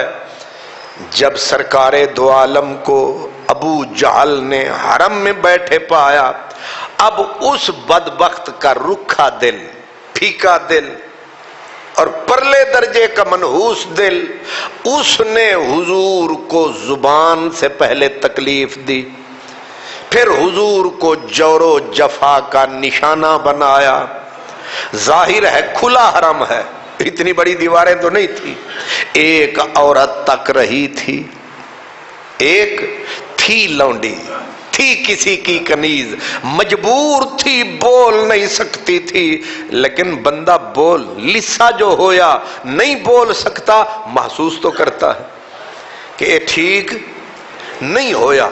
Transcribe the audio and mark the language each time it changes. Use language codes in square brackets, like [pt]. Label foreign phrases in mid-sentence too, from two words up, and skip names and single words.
[ur] جب سرکار دو عالم کو ابو جہل نے حرم میں بیٹھے پایا، اب اس بدبخت کا رکھا دل، پھیکا دل اور پرلے درجے کا منحوس دل، اس نے حضور کو زبان سے پہلے تکلیف دی، پھر حضور کو جور و جفا کا نشانہ بنایا۔ ظاہر ہے کھلا حرم ہے، اتنی بڑی دیواریں تو نہیں تھی، ایک عورت تک رہی تھی، ایک تھی لونڈی، تھی کسی کی کنیز، مجبور تھی، بول نہیں سکتی تھی، لیکن بندہ [pa] بول لسا جو ہویا [ur] نہیں بول سکتا، محسوس تو کرتا ہے کہ یہ ٹھیک نہیں ہویا۔